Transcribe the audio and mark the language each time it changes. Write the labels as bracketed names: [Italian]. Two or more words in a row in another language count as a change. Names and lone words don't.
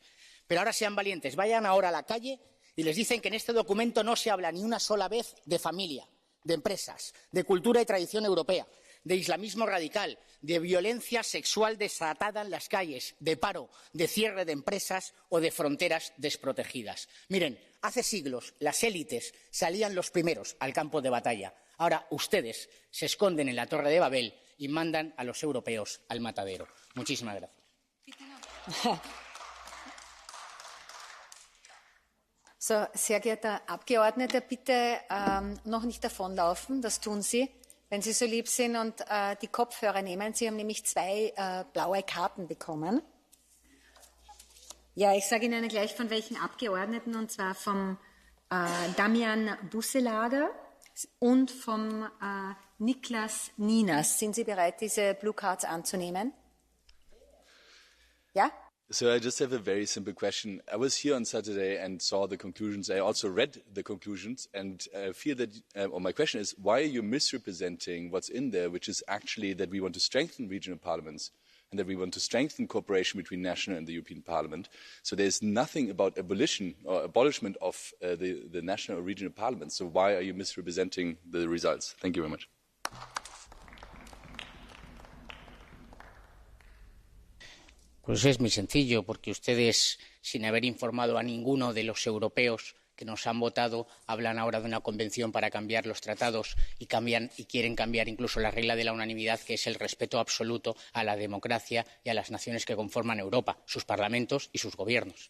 [Spanish] Pero ahora sean valientes, vayan ahora a la calle y les dicen que en este documento no se habla ni una sola vez de familia, de empresas, de cultura y tradición europea, de islamismo radical, de violencia sexual desatada en las calles, de paro, de cierre de empresas o de fronteras desprotegidas. Miren, hace siglos las élites salían los primeros al campo de batalla. Ahora ustedes se esconden en la Torre de Babel y mandan a los europeos al matadero. Muchísimas gracias. [German] So, sehr geehrter Abgeordneter, bitte noch nicht davonlaufen. Das tun Sie, wenn Sie so lieb sind und die Kopfhörer nehmen. Sie haben nämlich 2 blaue Karten bekommen. Ja, ich sage Ihnen gleich von welchen Abgeordneten, und zwar vom Damian Busselager und vom Niklas Ninas. Sind Sie bereit, diese [English] Blue Cards [German] anzunehmen? Ja? [English] So I just have a very simple question. I was here on Saturday and saw the conclusions. I also read the conclusions and feel that, or my question is, why are you misrepresenting what's in there, which is actually that we want to strengthen regional parliaments and that we want to strengthen cooperation between national and the European Parliament. So there's nothing about abolition or abolishment of the national or regional parliaments. So why are you misrepresenting the results? Thank you very much. [Spanish] Pues es muy sencillo, porque ustedes, sin haber informado a ninguno de los europeos que nos han votado, hablan ahora de una convención para cambiar los tratados y quieren cambiar incluso la regla de la unanimidad, que es el respeto absoluto a la democracia y a las naciones que conforman Europa, sus parlamentos y sus gobiernos.